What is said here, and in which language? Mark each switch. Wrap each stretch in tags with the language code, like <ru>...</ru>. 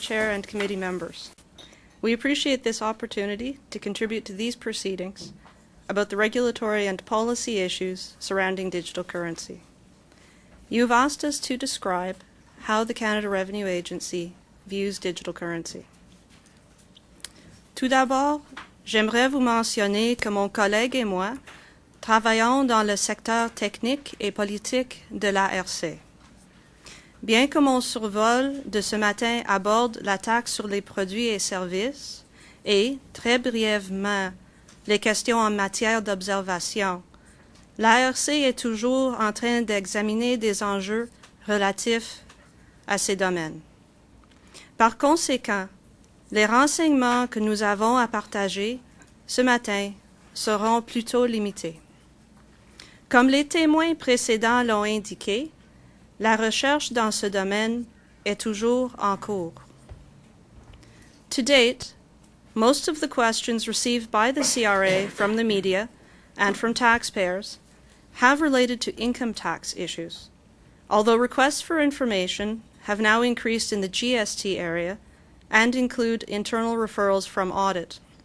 <en>Chair and committee members. We appreciate this opportunity to contribute to these proceedings about the regulatory and policy issues surrounding digital currency. You have asked us to describe how the Canada Revenue Agency views digital currency.</en> <fr>Tout d'abord, j'aimerais vous mentionner que mon collègue et moi travaillons dans le secteur technique et politique de l'ARC. Bien que mon survol de ce matin aborde la taxe sur les produits et services et, très brièvement, les questions en matière d'observation, l'ARC est toujours en train d'examiner des enjeux relatifs à ces domaines. Par conséquent, les renseignements que nous avons à partager ce matin seront plutôt limités. Comme les témoins précédents l'ont indiqué, la recherche dans ce domaine est toujours en cours.</fr> <en>To date, most of the questions received by the CRA from the media and from taxpayers have related to income tax issues, although requests for information have now increased in the GST area and include internal referrals from audit.</en>